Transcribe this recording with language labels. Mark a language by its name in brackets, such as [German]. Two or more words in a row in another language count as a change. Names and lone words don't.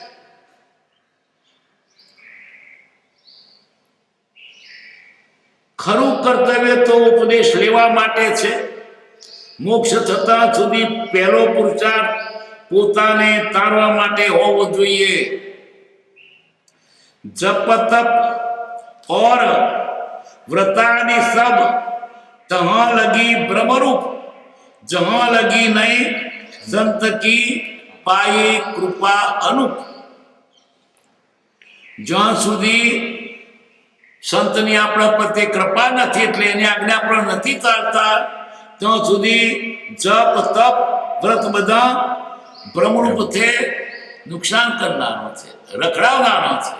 [Gujarati] ખરું કર્તવ્ય તો ઉપદેશ લેવા માટે છે. મોક્ષ થતા સુધી પહેલો પુરુષાર્થ પોતાને તારવા માટે હોવો જોઈએ. [Hindi] જપ તપ और व्रतादि सब तहाँ लगी ब्रह्मरूप, जहाँ लगी नहीं संत की पाई कृपा अनूप. [Gujarati] જ્યાં સુધી સંતની આપણા પ્રત્યે કૃપા નથી, એટલે એની આજ્ઞા પણ નથી ચાલતા, ત્યાં સુધી જપ તપ વ્રત બધા બ્રહ્મરૂપ નુકસાન કરનારો છે, રખડાવનારો છે.